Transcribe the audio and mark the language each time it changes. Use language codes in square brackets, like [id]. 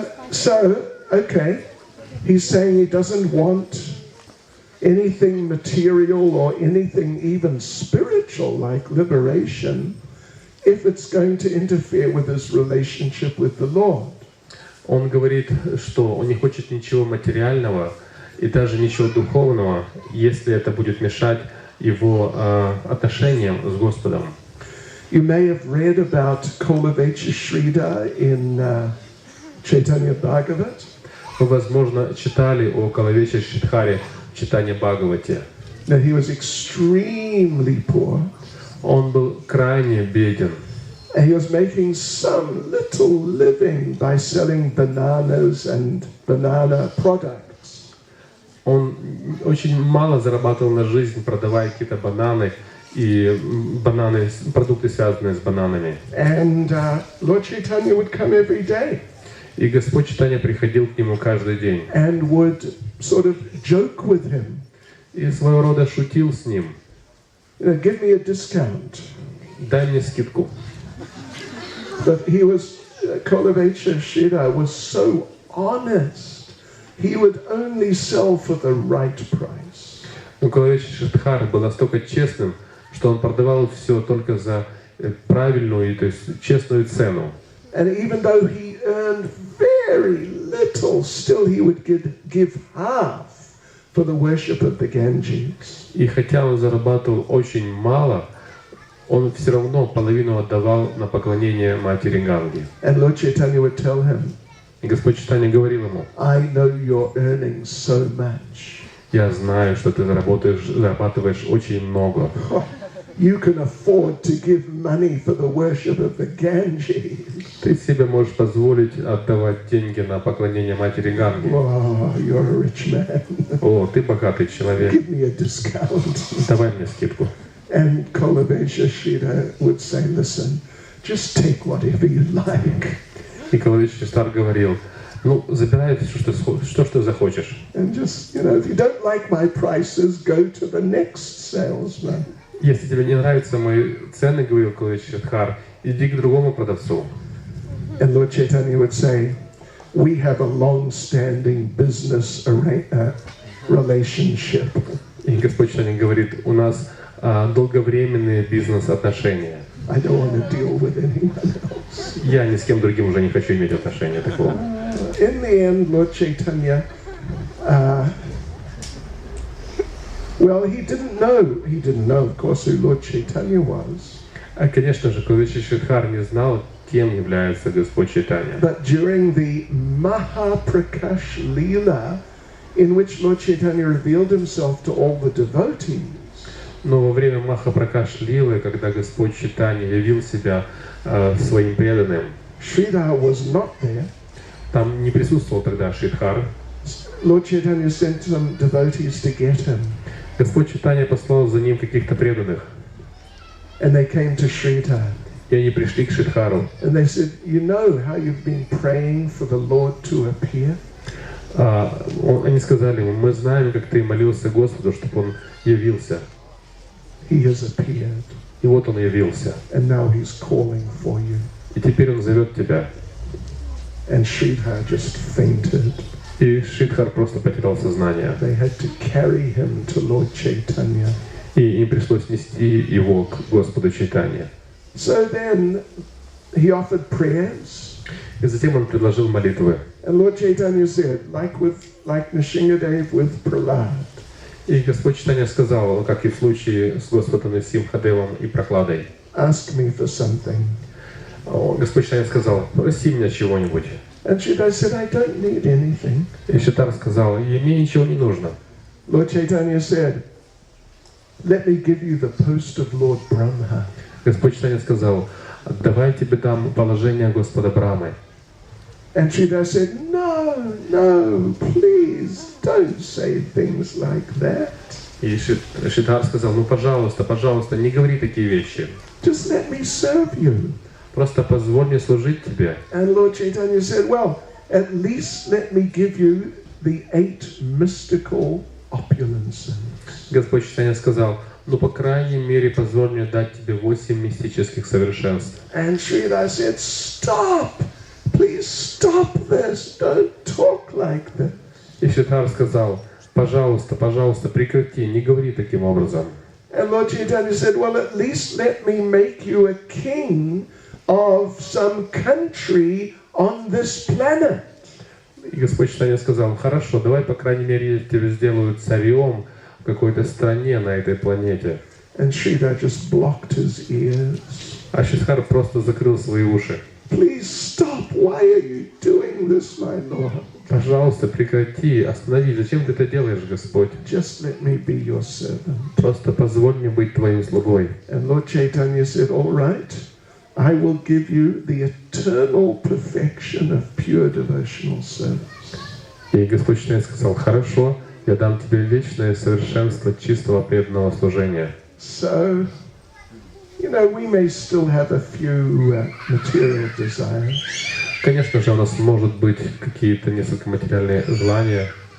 [en] So, okay, he's saying he doesn't want anything material or anything even spiritual like liberation if it's going to interfere with his relationship with the Lord. [ru] Он говорит, что он не хочет ничего материального и даже ничего духовного, если это будет мешать его отношениям с Господом. [en] You may have read about Kolavechya Shrida in Chaitanya Bhagavat. [ru] Вы, возможно, читали о Калавече Шридхаре в Чайтанья Бхагавате. [en] Now he was extremely poor. [ru] Он был крайне беден. [en] And he was making some little living by selling bananas and banana products. [ru] Он очень мало зарабатывал на жизнь, продавая какие-то бананы и продукты, связанные с бананами. [en] And Lord Chaitanya would come every day. [ru] И Господь Чайтанья приходил к нему каждый день. [en] And would sort of joke with him. [ru] И своего рода шутил с ним. [en] Give me a discount. [ru] Дай мне скидку. [en] But he was, Kolavechya Shrida was so honest. He would only sell for the right price. [ru] Но Калавече Шридхар был настолько честным, что он продавал все только за правильную, то есть честную цену. [en] And even though he earned very little, still he would give half for the worship of the Ganges. [ru] И хотя он зарабатывал очень мало, он все равно половину отдавал на поклонение матери Ганги. [en] And Lord Chaitanya would tell him, [ru] И Господь Чайтанья говорил ему: [en] I know you're earning so much. [ru] Я знаю, что ты зарабатываешь очень много. [en] You can afford to give money for the worship of the Ganges. [ru] Ты себе можешь позволить отдавать деньги на поклонение матери Ганги. [en] Oh, you're a rich man. [ru] О, ты богатый человек. [en] Give me a discount. [ru] Давай мне скидку. [en] And Kolavechya Shrida would say, listen, just take whatever you like. [ru] И Калавече Шридхар говорил: Ну, забирай все, что захочешь. [en] And just, if you don't like my prices, go to the next salesman. [ru] Если тебе не нравятся мои цены, говорил Шридхар, иди к другому продавцу. [en] And Lord Chaitanya would say, we have a long-standing business relationship. [ru] И Господь Чайтанья говорит, у нас долговременные бизнес-отношения. [en] I don't want to deal with anyone else. [ru] Я ни с кем другим уже не хочу иметь отношения такого. [en] In the end, Lord Chaitanya, well, he didn't know, of course, who Lord Chaitanya was. [ru] Конечно же, Шридхар не знал, кем является Господь Чайтанья. [en] But during the Mahaprakash Leela, in which Lord Chaitanya revealed himself to all the devotees, [ru] но во время Махапракаш Лилы, когда Господь Чайтанья явил себя своим преданным, [en] Sridhar was not there. [ru] Там не присутствовал тогда Шридхар. [en] Lord Chaitanya sent some devotees to get him. [ru] Господь Чайтанья послал за ним каких-то преданных. [en] And they came to Sridhar. [ru] И они пришли к Шридхару. [en] And they said, you know how you've been praying for the Lord to appear? [ru] Они сказали ему, мы знаем, как ты молился Господу, чтобы Он явился. [en] He has appeared. [ru] И вот Он явился. [en] And now He's calling for you. [ru] И теперь Он зовет тебя. [en] And Sridhar just fainted. [ru] И Шридхар просто потерял сознание. [en] They had to carry him to Lord Chaitanya. [ru] И им пришлось нести его к Господу Чайтанье. [en] So then he offered prayers. [ru] И затем он предложил молитвы. [en] And Lord Chaitanya said, like Nrsimhadev with Prahlad. [ru] И Господь Чайтанья сказал, как и в случае с Господом Нрсимхадевом и Прохладой. [en] Ask me for something. [ru] Господь Чайтанья сказал, проси меня чего-нибудь. [en] And Sridhar said, I don't need anything. [ru] И Шридхар сказал, мне ничего не нужно. [en] Lord Chaitanya said, let me give you the post of Lord Brahma. [ru] Господь Чайтанья сказал, давай тебе дам положение Господа Брамы. [en] And Sridhar said, no, please, don't say things like that. [ru] И Шридхар сказал, пожалуйста, не говори такие вещи. [en] Just let me serve you. [ru] Просто позволь мне служить тебе. [en] And Lord Chaitanya said, well, at least let me give you the 8 mystical opulences. [ru] Господь Чайтанья сказал, по крайней мере, позволь мне дать тебе 8 мистических совершенств. [en] And Sridhar said, stop! Please stop this! Don't talk like this. [ru] И Шридхар сказал, пожалуйста, прекрати, не говори таким образом. [en] And Lord Chaitanya said, well, at least let me make you a king of some country on this planet. [ru] И Господь Чайтанья сказал, хорошо, давай, по крайней мере, я тебя сделаю царем в какой-то стране на этой планете. [en] And Sridhar just blocked his ears. [ru] А Шридхар просто закрыл свои уши. [en] Please stop! Why are you doing this, my Lord? [ru] Пожалуйста, прекрати, останови. Зачем ты это делаешь, Господь? [en] Just let me be your servant. [ru] Просто позволь мне быть твоим слугой. [en] And Lord Chaitanya said, all right, I will give you the eternal perfection of pure devotional service. [ru] И Господь Чайтанья сказал, хорошо, я дам тебе вечное совершенство чистого преданного служения. [en] So, we may still have a few material desires. [ru] Конечно же, у нас может быть какие-то несколько материальные желания.